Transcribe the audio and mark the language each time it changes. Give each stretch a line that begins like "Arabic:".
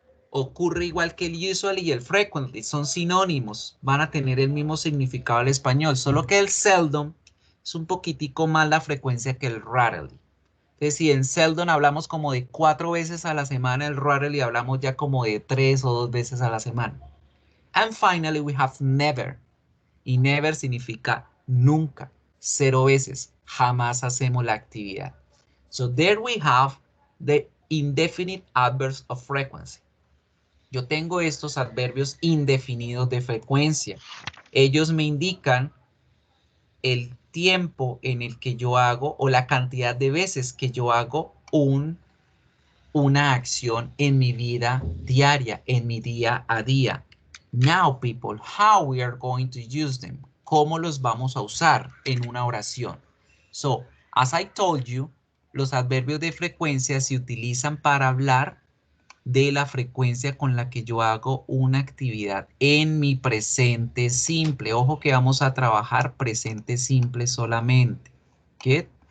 Spanish: Ocurre igual que el usually y el frequently, son sinónimos, van a tener el mismo significado al español, solo que el seldom es un poquitico más la frecuencia que el rarely. Entonces, si en seldom hablamos como de 4 veces a la semana, el rarely hablamos ya como de 3 o 2 veces a la semana.
English: And finally, we have never.
Spanish: Y never significa nunca, 0 veces, jamás hacemos la actividad.
English: So there we have the indefinite adverbs of frequency.
Spanish: Yo tengo estos adverbios indefinidos de frecuencia. Ellos me indican el tiempo en el que yo hago o la cantidad de veces que yo hago una acción en mi vida diaria, en mi día a día.
English: Now, people, how we are going to use them.
Spanish: ¿Cómo los vamos a usar en una oración?
English: So, as I told you,
Spanish: los adverbios de frecuencia se utilizan para hablar de la frecuencia con la que yo hago una actividad en mi presente simple. Ojo que vamos a trabajar presente simple solamente. ¿Qué?